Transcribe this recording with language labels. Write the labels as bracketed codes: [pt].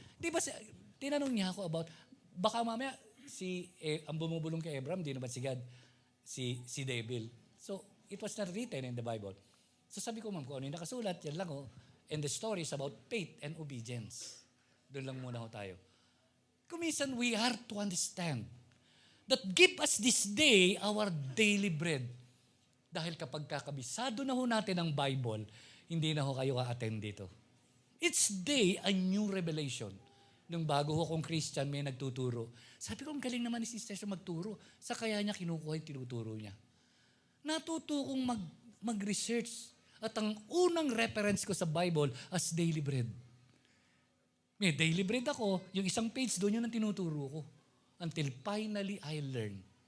[tl] Di ba, tinanong niya ako about, baka mamaya, ang bumubulong kay Abraham, di naman si God, si Devil. [en] So, it was not written in the Bible. [tl] So sabi ko, ma'am, kung ano yung nakasulat, yan lang ho. [en] And the story is about faith and obedience. [tl] Doon lang muna ho tayo. Kuminsan, [en] we are to understand that give us this day our daily bread. [tl] Dahil kapag kakabisado na ho natin ang Bible, hindi na ho kayo ka-attend dito. [en] Each day, a new revelation. [tl] Nung bago ho akong Christian, may nagtuturo. Sabi ko, ang galing naman ni Sister magturo. Sa kaya niya kinukuha yung tinuturo niya. Natuto kong mag-research. At ang unang reference ko sa Bible as daily bread. May daily bread ako, yung isang page doon yun ang tinuturo ko. [en] Until finally I learned.